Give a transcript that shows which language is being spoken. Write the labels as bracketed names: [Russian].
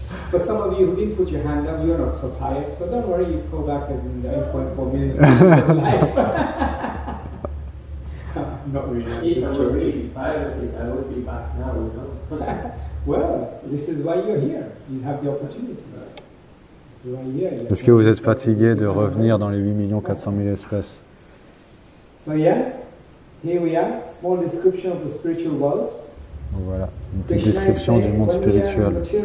[English] For some of you who didn't put your hand up, you're not so tired. So don't worry, you go back as in the 8.4 million species of life. Not really. If I were really tired of it, I would be back now, you know. Well, this is why you're here. You have the opportunity. This is why you're here. [French] Est-ce que vous êtes fatigué de revenir dans les 8 400 000 espèces? [English] So yeah, here we are. Small description of the spiritual world. [French] Donc voilà, une petite description du monde spirituel.